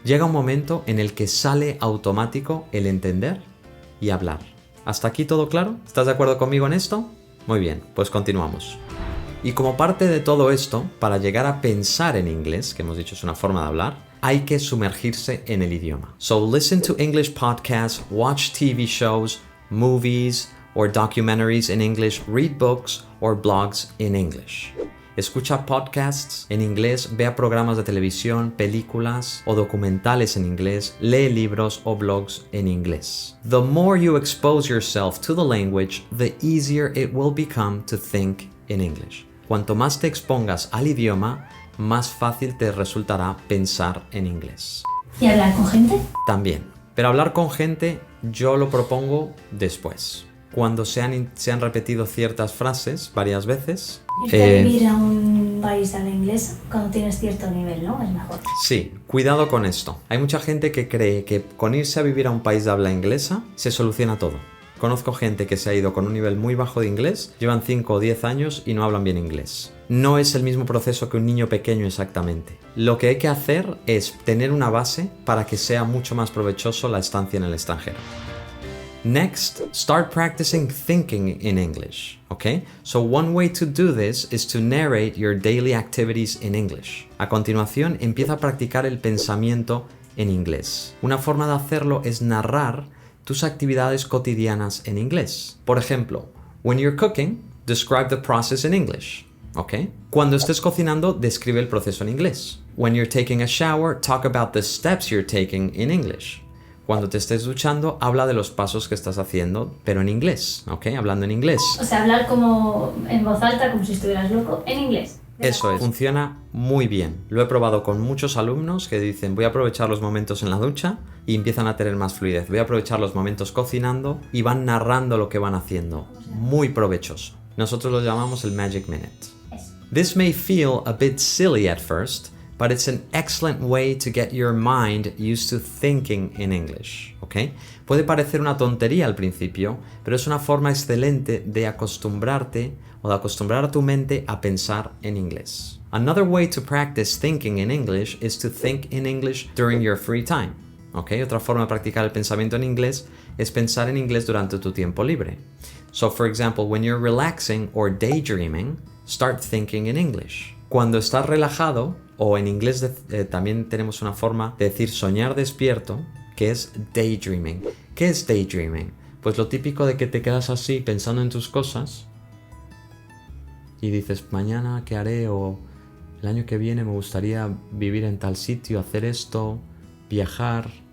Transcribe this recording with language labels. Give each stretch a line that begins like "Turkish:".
Spanish: Llega un momento en el que sale automático el entender y hablar. ¿Hasta aquí todo claro? ¿Estás de acuerdo conmigo en esto? Muy bien, pues continuamos. Y como parte de todo esto, para llegar a pensar en inglés, que hemos dicho es una forma de hablar, hay que sumergirse en el idioma.
English: So listen to English podcasts, watch TV shows, movies or documentaries in English, read books or blogs in English.
Spanish: Escucha podcasts en inglés, vea programas de televisión, películas o documentales en inglés, lee libros o blogs en inglés.
English: The more you expose yourself to the language, the easier it will become to think in English.
Spanish: Cuanto más te expongas al idioma, más fácil te resultará pensar en inglés. ¿Y hablar con gente? También. Pero hablar con gente yo lo propongo después. Cuando se han repetido ciertas frases varias veces. Irte a vivir a un país a la inglesa cuando tienes cierto nivel, ¿no? Es mejor. Sí, cuidado con esto. Hay mucha gente que cree que con irse a vivir a un país de habla inglesa se soluciona todo. Conozco gente que se ha ido con un nivel muy bajo de inglés, llevan 5 o 10 años y no hablan bien inglés. No es el mismo proceso que un niño pequeño exactamente. Lo que hay que hacer es tener una base para que sea mucho más provechoso la estancia en el extranjero.
English: Next, start practicing thinking in English, okay? So one way to do this is to narrate your daily activities in English.
Spanish: A continuación, empieza a practicar el pensamiento en inglés. Una forma de hacerlo es narrar tus actividades cotidianas en inglés. Por ejemplo,
English: when you're cooking, describe the process in English.
Spanish: ¿ok? Cuando estés cocinando, describe el proceso en inglés.
English: When you're taking a shower, talk about the steps you're taking in English.
Spanish: Cuando te estés duchando, habla de los pasos que estás haciendo, pero en inglés, ¿ok? Hablando en inglés. O sea, hablar como en voz alta, como si estuvieras loco, en inglés. Eso es, funciona muy bien. Lo he probado con muchos alumnos que dicen voy a aprovechar los momentos en la ducha y empiezan a tener más fluidez. Voy a aprovechar los momentos cocinando y van narrando lo que van haciendo. Muy provechoso. Nosotros lo llamamos el Magic Minute.
English: This may feel a bit silly at first, but it's an excellent way to get your mind used to thinking in English, ¿ok?
Spanish: Puede parecer una tontería al principio, pero es una forma excelente de acostumbrarte o de acostumbrar a tu mente a pensar en inglés.
English: Another way to practice thinking in English is to think in English during your free time, ¿ok?
Spanish: Otra forma de practicar el pensamiento en inglés es pensar en inglés durante tu tiempo libre.
English: So, for example, when you're relaxing or daydreaming, start thinking in English.
Spanish: Cuando estás relajado, o en inglés también tenemos una forma de decir soñar despierto, que es daydreaming. ¿Qué es daydreaming? Pues lo típico de que te quedas así pensando en tus cosas y dices, mañana qué haré, o el año que viene me gustaría vivir en tal sitio, hacer esto, viajar.